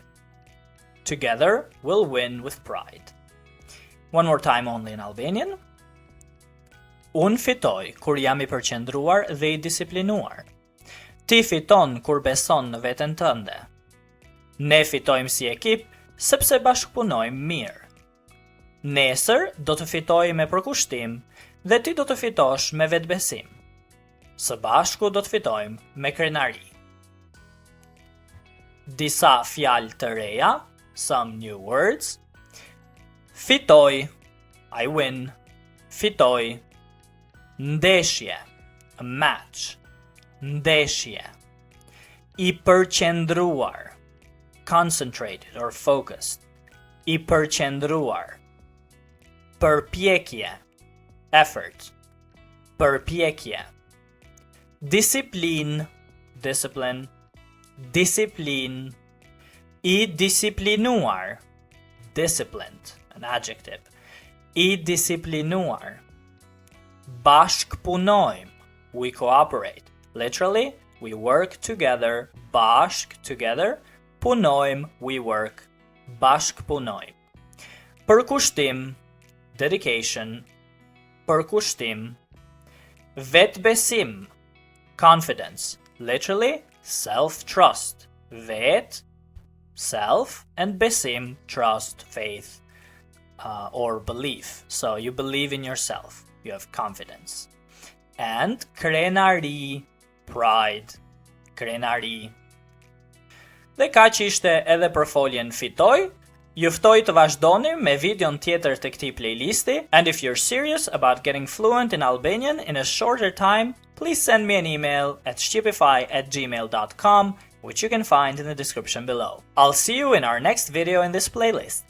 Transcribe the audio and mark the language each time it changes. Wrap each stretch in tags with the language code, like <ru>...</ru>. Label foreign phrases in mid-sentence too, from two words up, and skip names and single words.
<en>Together we'll win with pride. One more time only in Albanian.</en> <sq>Un fitoj kur jam I përqendruar dhe I disiplinuar. Ti fiton kur beson në veten tënde. Ne fitojmë si ekip sepse bashkëpunojmë mirë. Nesër do të fitoj me përkushtim dhe ti do të fitosh me vetbesim. Së bashku do të fitojmë me krenari. Disa fjalë të reja,</sq> <en>some new words. Fitoj, I win.</en> <sq>Fitoj. Ndeshje,</sq> <en>a match.</en> <sq>Ndeshje. I përqendruar,</sq> <en>concentrated or focused.</en> <sq>I përqendruar. Përpjekje, effort. Përpjekje. Disiplin, discipline. Disiplin. I disiplinuar,</sq> <en>disciplined, an adjective.</en> <sq>I disiplinuar. Bashkëpunojmë,</sq> <en>we cooperate. Literally, we work together, bashk, together. Punojmë, we work,</en> <sq>bashkëpunojmë. Përkushtim, dedication. Përkushtim. Vetbesim,</sq> <en>confidence. Literally, self-trust. Vet, self, and besim, trust, faith, or belief. So you believe in yourself. You have confidence. And krenari, pride.</en> <sq>Krenari. Dhe kaq ishte edhe për foljen fitoj. Ju ftoj të vazhdoni me videon tjetër të këtij playlisti,</sq> <en>and if you're serious about getting fluent in Albanian in a shorter time, please send me an email at shqipify@gmail.com, which you can find in the description below. I'll see you in our next video in this playlist.</en>